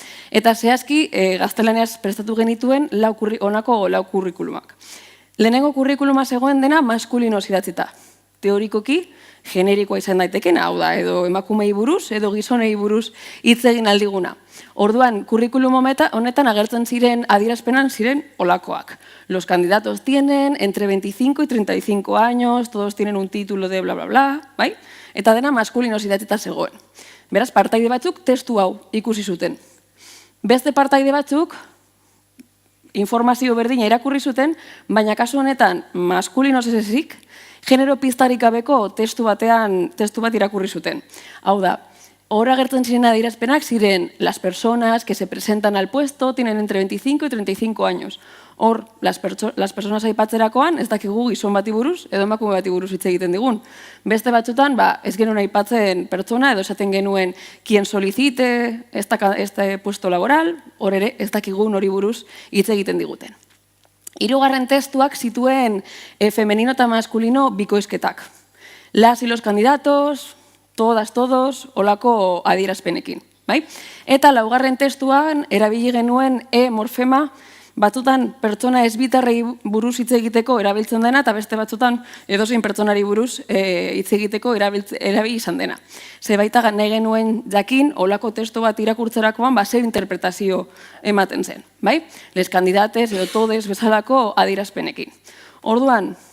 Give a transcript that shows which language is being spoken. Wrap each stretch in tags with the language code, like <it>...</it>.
<eu>Eta zehazki gaztelaniaz prestatu genituen honako 4 kurrikulumak. Lehenengo kurrikuluma zegoen dena maskulinoz idatzita. Teorikoki, generikoa izan daitekena, hau da, edo emakumei buruz, edo gizonei buruz hitz egin aldiguna. Orduan, kurrikulum honetan agertzen ziren adierazpenan ziren olakoak.</eu> <es>Los candidatos tienen entre 25 y 35 años, todos tienen un título de bla bla bla,</es> <eu>eta dena maskulinoz idatzita zegoen. Beraz, partaide batzuk testu hau ikusi zuten. Beste partaide batzuk informazio berdina irakurri zuten, baina kasu honetan maskulinoz ez ezik, genero piztarik gabeko testu bat irakurri zuten. Hau da, hor agertzen ziren adierazpenak ziren</eu> <es>las personas que se presentan al puesto tienen entre 25 y 35 años.</es> <eu>Hor,</eu> <es>las personas</es> <eu>aipatzerakoan, ez dakigu gizon bati buruz, edo emakume bati buruz hitz egiten digun. Beste batzutan, ez genuen aipatzen pertsona, edo esaten genuen</eu> <es>quien solicite este puesto laboral,</es> <eu>hor ere, ez dakigun hori buruz hitz egiten diguten. 3. testuak zituen femenino eta maskulino bikoizketak.</eu> <es>Las y los candidatos, todas, todos,</es> <eu>holako adierazpenekin. Eta 4. testuan erabili genuen morfema, batzutan pertsona ezbitarrei buruz hitz egiteko erabiltzen dena, eta beste batzutan edozein pertsonari buruz hitz egiteko erabili izan dena. Ze baita nahi genuen jakin, olako testu bat irakurtzerakoan, zer interpretazio ematen zen.</eu> <es>Les candidates</es> <eu>edo</eu> <es>todes</es> <eu>bezalako adierazpenekin. Orduan,</eu>